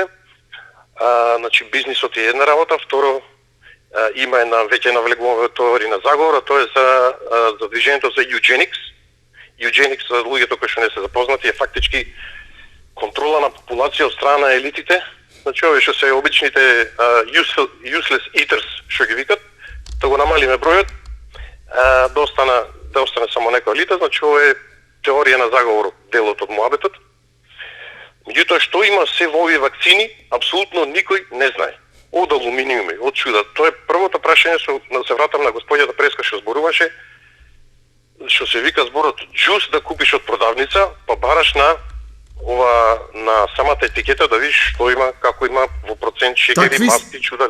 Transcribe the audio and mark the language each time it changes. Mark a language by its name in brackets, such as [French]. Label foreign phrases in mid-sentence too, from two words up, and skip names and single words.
[Macedonian] Значи, бизнисот е една работа, второ има една веќе навлегуваме теории на заговор, тоа е за движењето за Eugenics. Eugenics, за луѓето кои што не се запознати, е фактички контрола на популација од страна на елитите. Значи, овие што се обичните [English] useless eaters, [Macedonian] што ги викат, да го намалиме бројот, да остане само некоја елита. Значи, ова е теорија на заговор, делот од муабетот. Меѓутоа, што има се во овие вакцини, апсолутно никој не знае. Од алуминиуми, од чуда. Тоа е првото прашање, се вратам на господјата Преска што зборуваше, што се вика зборот джус да купиш од продавница, па бараш на самата етикета да видиш што има, како има во процент шекери, масти, чуда.